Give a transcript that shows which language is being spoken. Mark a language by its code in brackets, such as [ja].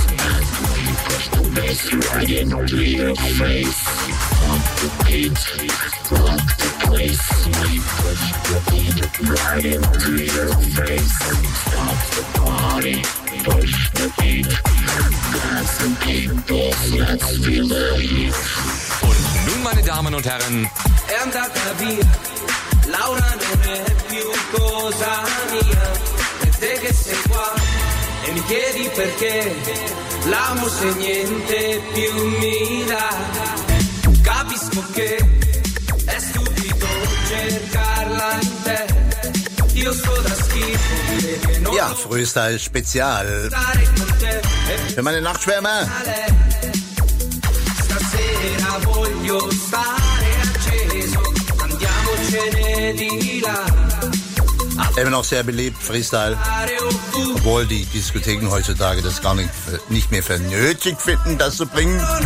[en] And when you push the bass right into your face, pump the beat, rock the place. When you push the beat right into your face, and stop the party, push the beat. That's the people, let's feel the heat. [de] Und nun, meine Damen und Herren, [it] Laura non è più cosa mia, e te che sei qua, e mi chiedi perché, l'amo se niente più mi dà. Capisco che è stupido cercarla in te, io sto da schifo. [de] Ja, Freestyle Spezial. Für meine Nachtschwärme. [it] Stasera voglio stare acceso, andiamocene di là. [de] Immer noch sehr beliebt, Freestyle. Obwohl die Diskotheken heutzutage das gar nicht mehr für nötig finden, das zu bringen.